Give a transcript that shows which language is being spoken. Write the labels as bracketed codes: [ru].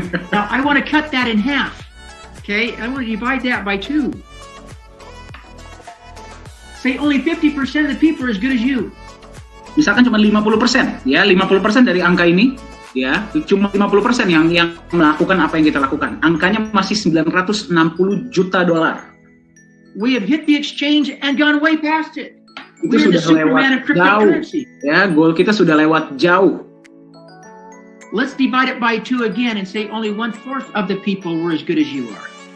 [en] Now I want to cut that in half. Okay, I want to divide that by 2. Say only 50% of the people are as good as you. [id] Misalkan cuma 50%, ya, 50% dari angka ini, ya, cuma 50% yang melakukan apa yang kita lakukan. Angkanya masih $960 juta. [en] We have hit the exchange and gone way past it. [id] Itu sudah lewat jauh. Ya, goal kita sudah lewat jauh. [en] Let's divide it by 2 again and say only 1/4 of the people were as good as you are.